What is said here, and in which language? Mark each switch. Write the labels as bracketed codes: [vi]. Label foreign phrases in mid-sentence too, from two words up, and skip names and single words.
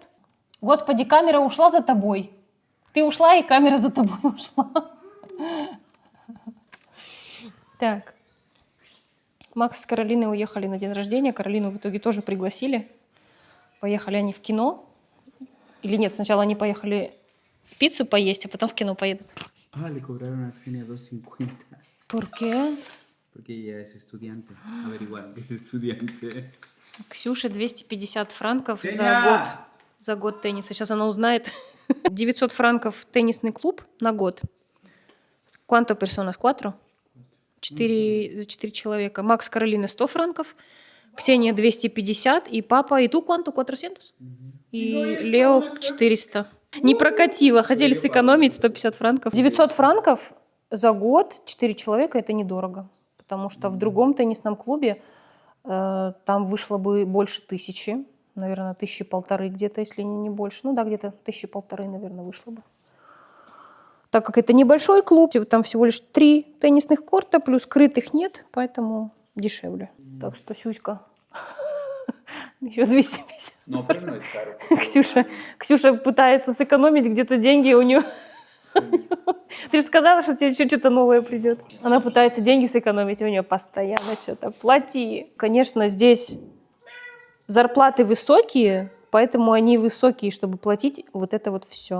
[ru] Господи, камера ушла за тобой. Ты ушла, и камера за тобой ушла. Так. Макс с Каролиной уехали на день рождения. Каролину в итоге тоже пригласили. Поехали они в кино. Или нет, сначала они поехали пиццу поесть, а потом в кино поедут. [es] Ah, le cobraron a Xenia 2.50 ¿Por qué? porque ella es estudiante. Averiguaron que es estudiante. [ru] Ксюше 250 франков Женя! за год тенниса. Сейчас она узнает. 900 франков теннисный клуб на год. [es] ¿Cuánto personas? 4? 4 [ru] за 4 человека. Макс Каролина 100 франков. Ксения 250. И папа, и [es] tú cuánto? [ru] 400? И Лео 400. Не прокатило. Хотели сэкономить 150 франков. 900 франков за год 4 человека – это недорого. Потому что в другом теннисном клубе там вышло бы больше 1000. Наверное, 1500 где-то, если не больше. Ну да, где-то 1500, наверное, вышло бы. Так как это небольшой клуб, там всего лишь 3 теннисных корта, плюс крытых нет, поэтому дешевле. Так что Сюська еще 250. [es] No, pero no es caro. porque [ru] Ксюша пытается сэкономить где-то деньги у нее. Ты же сказала, что тебе что-то новое придет. Она пытается деньги сэкономить, у нее постоянно что-то плати. Конечно, здесь зарплаты высокие, поэтому они высокие, чтобы платить вот это вот все.